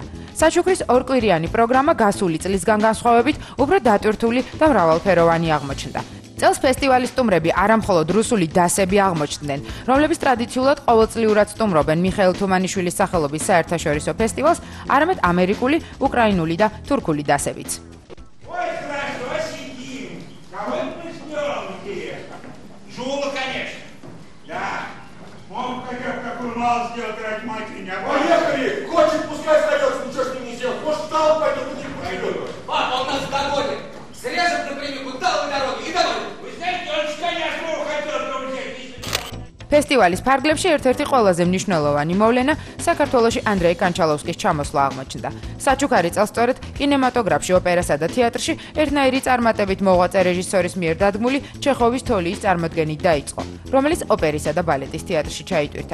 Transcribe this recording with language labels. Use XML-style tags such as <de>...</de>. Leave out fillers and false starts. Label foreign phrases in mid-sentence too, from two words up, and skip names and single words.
<ka>საჩუქრის ორკვირიანი პროგრამა გასული წლისგან განსხვავებით უფრო დატვირთული და მრავალფეროვანი აღმოჩნდა. წელს ფესტივალის სტუმრები არამხოლოდ რუსული დასები აღმოჩნდნენ, რომლებიც ტრადიციულად ყოველწლიურად სტუმრობენ მიხეილ თუმანიშვილის სახელობის საერთაშორისო ფესტივალს, არამედ ამერიკული, უკრაინული და თურქული დასებიც.</ka> <ru>Поехали! Хочет, пускай остается, ничего с ним не сделать. Может, стало пойдет, не пойдет. Папа, он нас догонит. Срежет напрямик, дал по дороге и домой. Вы знаете, он конечно, хотел друзей.</ru> <ka>ფესტივალის ფარგლებში ერთ-ერთი ყველაზე მნიშვნელოვანი მოვლენა საქართველოში ანდრეი კანჩალოვსკის ჩამოსვლა აღმოჩნდა. საჩუქარი წელს სწორედ კინემატოგრაფში, ოპერასა და თეატრში ერთნაირი წარმატებით მოღვაწე რეჟისორის მიერ დადგმული ჩეხოვის თოლიის წარმოდგენით დაიწყო, რომელიც ოპერისა და ბალეტის თეატრში ჩაიტვირთა.</ka>